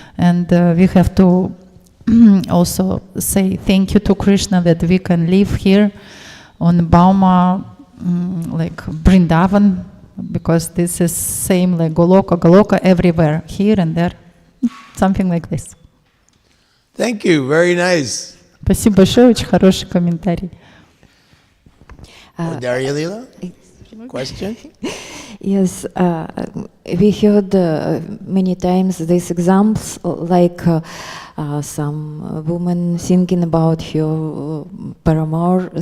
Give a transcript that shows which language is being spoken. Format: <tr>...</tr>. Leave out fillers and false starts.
<en>And we have to also say thank you to Krishna that we can live here on Bauma, like Vrindavan, because this is same like Goloka everywhere, here and there, something like this. Thank you. Very nice.</en> <ru>Спасибо большое, очень хороший комментарий.</ru> <en>Darya Leela? Question? Yes, we heard many times these examples, like some woman singing about her paramour.</en>